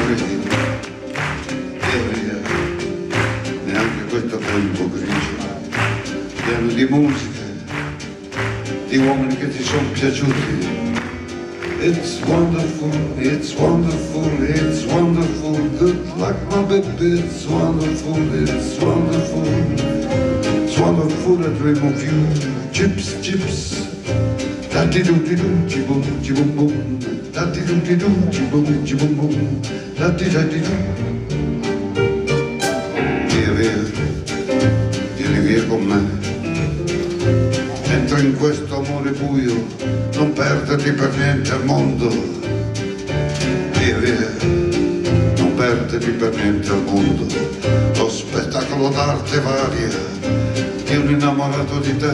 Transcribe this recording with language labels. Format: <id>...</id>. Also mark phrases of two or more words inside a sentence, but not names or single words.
<it>credi? Neanche questo tempo grigio, pieno di musica, di uomini che ti sono piaciuti.</it> <en>It's wonderful, it's wonderful, it's wonderful, good luck my baby, it's wonderful, it's wonderful, it's wonderful I dream of you, chips, chips, da-di-doo-di-doo, chi-boom, chi-boom-boom, da-di-doo-di-doo, chi-boom, chi-boom-boom, da-di-da-di-doo.</en> <it>Via, via, vieni via con me. Entra in questo amore buio, non perderti per niente al mondo. Via, via, non perderti per niente al mondo. Lo spettacolo d'arte varia di un innamorato di te.</it>